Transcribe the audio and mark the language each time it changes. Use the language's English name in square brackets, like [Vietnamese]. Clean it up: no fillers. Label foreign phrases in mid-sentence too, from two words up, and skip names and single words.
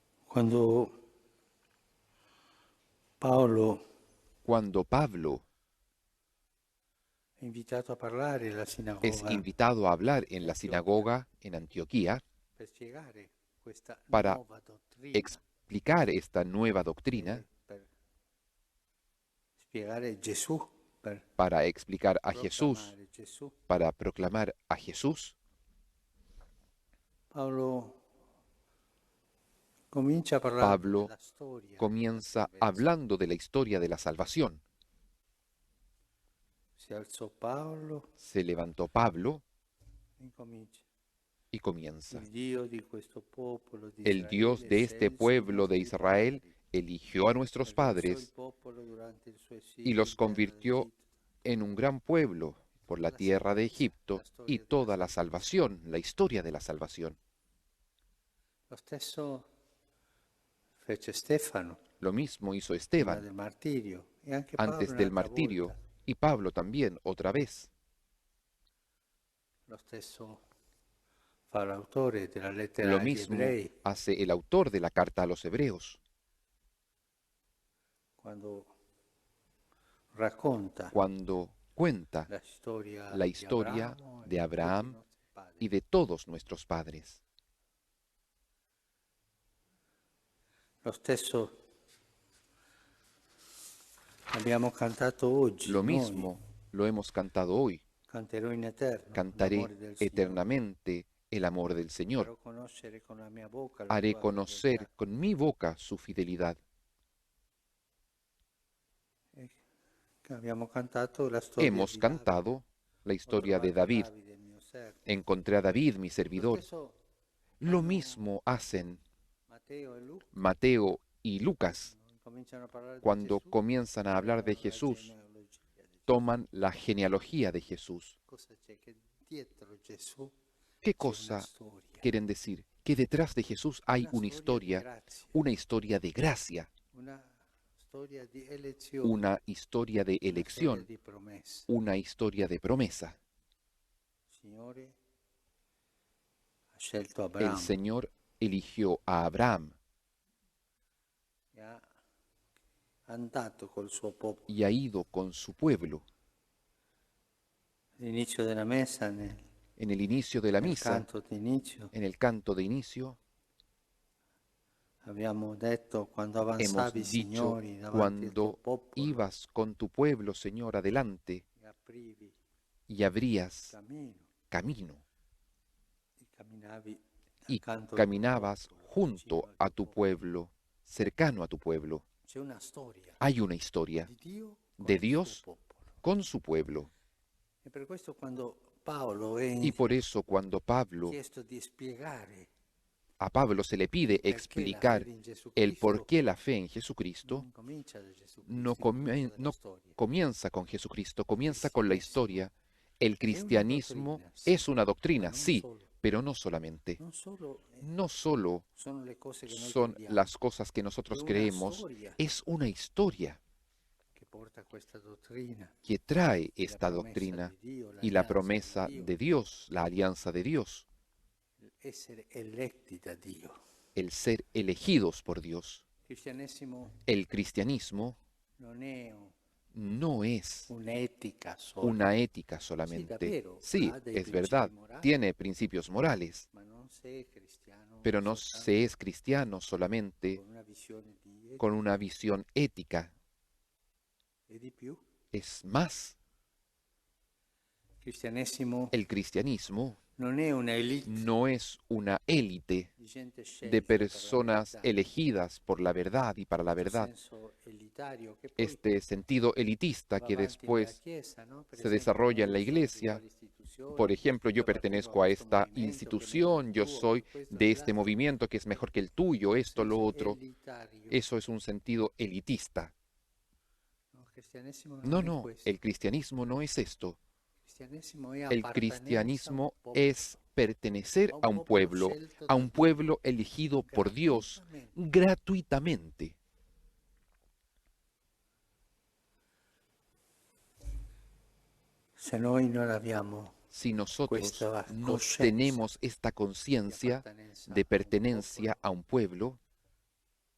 [Italian] Quando Paolo [Spanish] Cuando Pablo [Italian] è invitato a parlare alla [Spanish] es [Italian] sinagoga [Spanish] invitado a hablar [Italian] di [Spanish] en la [Italian] Antiochia [Spanish] sinagoga en Antioquía [Italian] per spiegare questa [Spanish] para [Italian] nuova dottrina [Spanish] explicar esta nueva doctrina, [Italian] e per spiegare Gesù, per [Spanish] para explicar a Jesús, [Italian] proclamare Gesù, [Spanish] para proclamar a Jesús, [Italian] Paolo comincia parlando [Spanish] Pablo [Italian] della storia della [Spanish] comienza [Italian] salvezza. [Spanish] hablando de la historia de la salvación. [Italian] Si alzò Paolo [Spanish] Se levantó Pablo [Italian] e incomincia. [Spanish] y comienza. [Italian] Il Dio di questo popolo di [Spanish] El Dios [Italian] Israele [Spanish] de este [Italian] scelse i [Spanish] pueblo de [Italian] nostri [Spanish] Israel [Italian] padri [Spanish] eligió a nuestros [Italian] per verso il [Spanish] padres [Italian] popolo durante il suo [Spanish] y [Italian] esilio [Spanish] los [Italian] in terra [Spanish] convirtió [Italian] d'Egitto. [Spanish] en un gran pueblo por [Italian] Tutta la [Spanish] la tierra de [Italian] salvezza, [Spanish] Egipto [Italian] la [Spanish] y [Italian] storia della [Spanish] toda la [Italian] salvezza. [Spanish] salvación, la historia de la salvación. [Italian] Lo stesso fece Stefano [Spanish] Lo mismo hizo [Italian] prima [Spanish] Esteban [Italian] del martirio e anche Paolo [Spanish] antes del [Italian] un'altra [Spanish] martirio [Italian] volta. [Spanish] y Pablo también otra vez. [Italian] Lo stesso fa l'autore della lettera [Spanish] Lo [Italian] agli [Spanish] mismo [Italian] ebrei [Spanish] hace el autor de la carta a los hebreos [Italian] quando racconta [Spanish] cuando cuenta [Italian] la storia [Spanish] la [Italian] di [Spanish] historia [Italian] Abramo [Spanish] de [Italian] e di tutti i [Spanish] Abraham [Italian] nostri padri. [Spanish] y de todos nuestros padres. [Italian] Lo stesso abbiamo cantato oggi [Spanish] Lo [Italian] noi, [Spanish] mismo lo hemos cantado hoy. [Italian] canterò in eterno [Spanish] Cantaré [Italian] l'amore del Signore. [Spanish] eternamente el amor del Señor. [Italian] Farò conoscere con la mia bocca la [Spanish] Haré [Italian] tua [Spanish] conocer [Italian] fedeltà. [Spanish] con mi boca su fidelidad. [Italian] E abbiamo cantato la storia [Spanish] Hemos [Italian] di Davide. [Spanish] cantado la [Italian] Ho [Spanish] historia de [Italian] trovato [Spanish] David. [Italian] Davide, il mio servo. [Spanish] Encontré a David, mi [Italian] Lo [Spanish] servidor. [Italian] stesso [Spanish] Lo [Italian] fanno [Spanish] mismo hacen [Italian] Matteo e Luca. [Spanish] Mateo y Lucas [Italian] Cominciano a parlare di [Spanish] cuando [Italian] Gesù, [Spanish] comienzan a hablar de [Italian] prendono la [Spanish] Jesús. [Italian] genealogia di Gesù. [Spanish] Toman la genealogía de Jesús. [Italian] Cosa c'è? Che dietro Gesù [Spanish] ¿Qué [Italian] c'è una [Spanish] cosa [Italian] storia. [Spanish] quieren decir? Que detrás de Jesús hay [Italian] Una [Spanish] una historia de gracia, [Italian] una storia di elezione, [Spanish] una historia de [Italian] una storia [Spanish] elección, [Italian] di promessa. [Spanish] una historia de promesa. [Italian] Il Signore ha scelto [Spanish] El [Italian] Abramo [Spanish] Señor eligió a Abraham [Italian] e ha andato col suo popolo. [Spanish] y ha ido con su pueblo. [Italian] All'inizio della messa, nel [Spanish] En el inicio de la misa, [Italian] canto d'inizio, [Spanish] en el canto de inicio, [Italian] abbiamo detto quando [Spanish] hemos [Italian] avanzavi, [Spanish] dicho, [Italian] Signore, davanti al tuo [Spanish] cuando [Italian] popolo [Spanish] ibas con tu pueblo, Señor, adelante [Italian] e aprivi [Spanish] y abrías [Italian] cammino [Spanish] camino [Italian] e camminavi [Spanish] y [Italian] accanto al tuo [Spanish] caminabas [Italian] popolo, vicino [Spanish] junto [Italian] al [Spanish] a [Italian] tuo [Spanish] tu [Italian] popolo. [Spanish] pueblo, cercano a tu pueblo. [Italian] C'è una storia [Spanish] Hay una historia [Italian] di Dio con [Spanish] de [Italian] il suo [Spanish] Dios [Italian] popolo. [Spanish] con su pueblo. [Italian] E per questo quando Paolo è [Spanish] Y por eso cuando [Italian] chiesto di spiegare [Spanish] a Pablo se le pide [Italian] il perché la [Spanish] explicar [Italian] fede in Gesù [Spanish] el por [Italian] Cristo, [Spanish] qué la fe en [Italian] non [Spanish] Jesucristo, [Italian] incomincia da Gesù [Spanish] no, [Italian] Cristo, incomincia dalla [Spanish] no [Italian] storia. [Spanish] comienza con Jesucristo, [Italian] Il [Spanish] comienza con la [Italian] cristianesimo [Spanish] historia. El [Italian] è una [Spanish] cristianismo [Italian] dottrina, sì, [Spanish] es una [Italian] ma [Spanish] doctrina, [Italian] non [Spanish] sí, [Italian] solo. [Spanish] pero no solamente. [Italian] Non solo [Spanish] No solo [Italian] sono le cose che noi [Spanish] son [Italian] crediamo, [Spanish] las cosas que [Italian] è [Spanish] nosotros [Italian] una [Spanish] creemos, [Italian] storia [Spanish] es una historia [Italian] che porta a questa dottrina, [Spanish] que trae [Italian] la [Spanish] esta [Italian] promessa [Spanish] doctrina [Italian] di Dio, [Spanish] y la [Italian] l'alleanza di [Spanish] promesa [Italian] Dio, [Spanish] de Dios, la alianza de Dios, [Italian] essere eletti da Dio. [Spanish] el ser elegidos por Dios. [Italian] Il cristianesimo [Spanish] El cristianismo [Italian] non è [Spanish] no es [Italian] un'etica sola. [Spanish] una ética [Italian] Sì, [Spanish] solamente. [Italian] davvero, [Spanish] Sí, [Italian] ha dei [Spanish] es [Italian] principi [Spanish] verdad, [Italian] morali, [Spanish] tiene principios morales, [Italian] ma non sei cristiano [Spanish] pero no [Italian] soltanto [Spanish] se es cristiano solamente [Italian] con una visione di [Spanish] con [Italian] etica [Spanish] una visión ética. [Italian] e di più. [Spanish] Es más, [Italian] Il cristianesimo [Spanish] el cristianismo [Italian] non è una elite [Spanish] no es una élite [Italian] di gente [Spanish] de [Italian] scelta per la [Spanish] personas [Italian] verità, [Spanish] elegidas por la verdad y para la [Italian] questo [Spanish] verdad. [Italian] senso elitario che poi [Spanish] Este sentido elitista [Italian] va [Spanish] que [Italian] avanti nella [Spanish] después [Italian] Chiesa, no? Per [Spanish] se [Italian] esempio [Spanish] desarrolla en [Italian] io [Spanish] la [Italian] sono di [Spanish] iglesia. [Italian] quale istituzione, [Spanish] Por ejemplo, yo [Italian] io appartengo a [Spanish] pertenezco a [Italian] questo [Spanish] esta [Italian] movimento che è meglio del [Spanish] institución, yo [Italian] tuo, [Spanish] soy [Italian] che questo o [Spanish] de este [Italian] quell'altro. [Spanish] movimiento que es mejor que el tuyo, [Italian] Un [Spanish] esto, lo [Italian] senso [Spanish] otro. [Italian] elitario. [Spanish] Eso es un sentido elitista. [Italian] No, il cristianesimo non [Spanish] No, [Italian] è [Spanish] no, [Italian] questo. [Spanish] el cristianismo no es esto. [Italian] Il cristianesimo è [Spanish] El [Italian] appartenenza a un [Spanish] cristianismo [Italian] popolo, [Spanish] es pertenecer [Italian] a un popolo scelto [Spanish] a [Italian] da [Spanish] un [Italian] Dio [Spanish] pueblo elegido por Dios [Italian] gratuitamente. [Spanish] gratuitamente. [Italian] Se noi non abbiamo [Spanish] Si nosotros [Italian] questa [Spanish] no [Italian] coscienza [Spanish] tenemos esta [Italian] di [Spanish] conciencia [Italian] appartenenza [Spanish] de [Italian] a un [Spanish] pertenencia [Italian] popolo, [Spanish] a un pueblo,